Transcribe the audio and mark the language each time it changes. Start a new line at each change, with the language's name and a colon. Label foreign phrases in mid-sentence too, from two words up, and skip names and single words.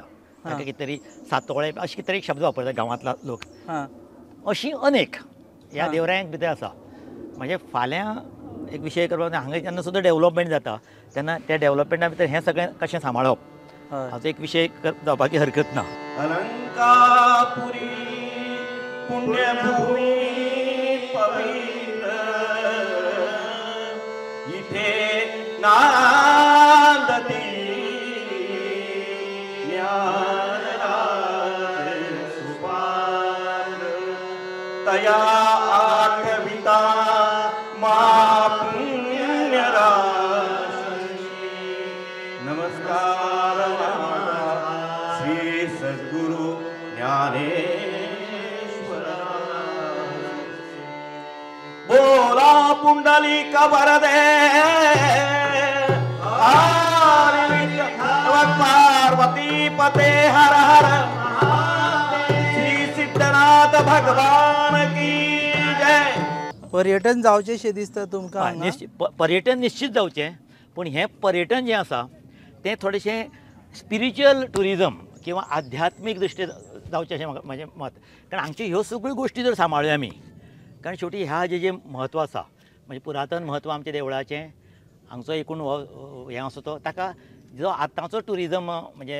Konkani: ताका कितें तरी सातोळे अशें कितें तरी एक शब्द वापरता गांवांतलो लोक. हां अशीं अनेक ह्या हां. देवरायांक भितर आसा. म्हणजे फाल्यां एक विशय करपाक हांगा जेन्ना सुद्दां डेवलपमेंट जाता तेन्ना त्या डेवलपमेंटा भितर हें सगळें कशें सांबाळप हय हाचो एक विशय जावपाची हरकत ना.
Marathi: अलंकापुरी पुण्यभूमी पवित्र इथे नांदती ज्ञानराज सुपान तया आठविता मा पुण्यराशी नमस्कार श्री सद्गुरु ज्ञानेश्वरा. बोला पुंडलिक वरदे पार्वती पते हर हर श्री सिद्धनाथ
Hindi: भगवान की जय.
Konkani: पर्यटन जावचेशें दिसता तुमकां हय, हांगा? पर्यटन निश्चित जावचें पूण हें पर्यटन जें आसा तें थोडेशें
English: spiritual tourism
Konkani: किंवा आध्यात्मीक दृश्टी जावचें अशें म्हाजें मत. कारण हांगच्यो ह्यो सगळ्यो गोश्टी जर सांबाळ्यो आमी कारण शेवटी ह्या जें म्हत्व आसा म्हणजे पुरातन म्हत्व आमच्या देवळाचें हांगचो एकूण हें आसा तो ताका जो आतांचो टुरिजम म्हणजे